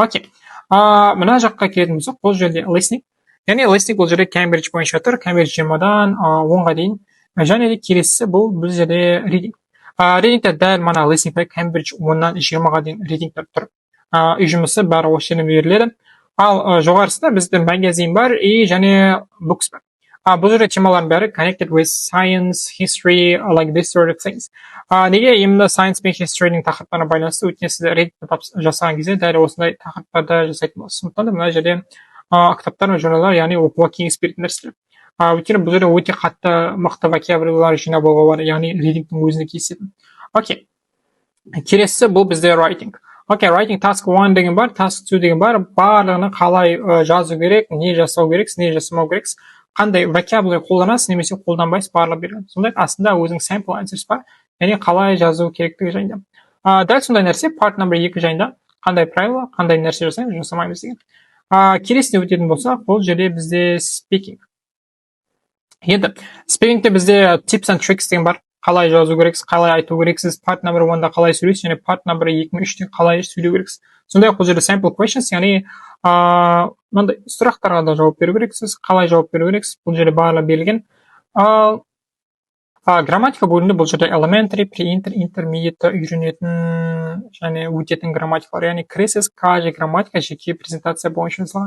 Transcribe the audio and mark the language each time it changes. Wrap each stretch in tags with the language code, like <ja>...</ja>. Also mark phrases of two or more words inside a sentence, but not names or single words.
<kk>Окей. Мына жаққа келетін болсақ, бұл жерде listening. яғни listening бұл жерде Cambridge бойынша тұр, Cambridge 20-дан 10-ға дейін. Және де келесі бұл жерде reading. Readingте дәл мана listening Cambridge 10-нан 20-ға дейін readingтер тұр. Үй жұмысы бәрі осы жерден беріледі. Ал жоғарысында бізде магазин бар и және books бар. Бұл жерде темалардың бәрі</kk> <en>connected with science, history, like this sort of things.</en> <kk>Неге именно science пен history'ның тақырыптарына байланысты, өйткені сіз reading жасаған кезде дәл осындай тақырыптарда жасайтын боласыз. Сондықтан да мына жерде кітаптар мен журналдар, яғни оқуға кеңес беретін нәрселер. Өйткені бұл жерде өте қатты мықты вокабулярлар жинап алуға бар, яғни readingтің өзіне кездесетін. Окей. Келесі бұл бізде writing. Окей,</kk> <en>writing task</en> <kk>1 деген бар, task 2 деген бар. Барлығını қалай жазу керек, не жасау керексіз, не жасамау керексіз, қандай vocabulary қолданасыз, немесе қолданбайсыз, барлығы берілген. Сондай астында өзінің</kk> <en>sample answers</en> <kk>бар, яғни қалай жазу керектігі жайында. Дәл сондай нәрсе</kk> <en>part number</en> <kk>2 жайында, қандай правила, қандай нәрсе жасаймыз, жасамаймыз деген. Келесіне өтетін болсақ, бұл жерде бізде speaking. Енді speakingте бізде</kk> <en>tips and tricks</en> <kk>деген бар. Қалай жазу керексіз, қалай айту керексіз,</kk> <en>part number</en> <kk>1-да қалай сөйлейсіз, және</kk> <en>part number</en> <kk>2-3-те қалай сөйлеу керексіз. Сондай бұл жерде</kk> <en>sample questions,</en> <kk>яғни мынандай сұрақтарға да жауап беру керексіз, қалай жауап беру керексіз, бұл жерде барлығы берілген. Грамматика бөлімінде бұл жерде</kk> <en>elementary, pre-intermediate</en> <kk>үйренетін және өтетін грамматикалар, яғни кіресіз, каждый грамматика жеке презентация бойынша жасалған.</kk>